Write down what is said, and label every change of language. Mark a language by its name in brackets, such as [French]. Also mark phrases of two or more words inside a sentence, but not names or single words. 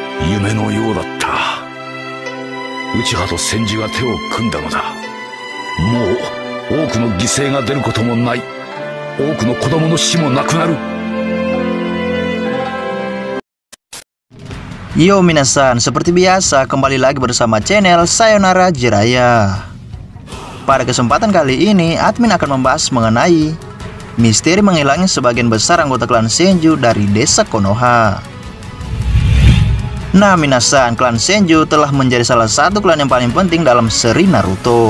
[Japanese] 夢のようだった。内葉と千住が手を組んだのだ。もう多くの犠牲が出ることもない。多くの子供の死もなくなる。 [Indonesian] Yo minasan, seperti biasa kembali lagi bersama channel Sayonara Jiraiya. Pada kesempatan kali ini, admin akan membahas mengenai misteri menghilangnya sebagian besar anggota klan Senju dari desa Konoha. Nah minasan, klan Senju telah menjadi salah satu klan yang paling penting dalam seri Naruto.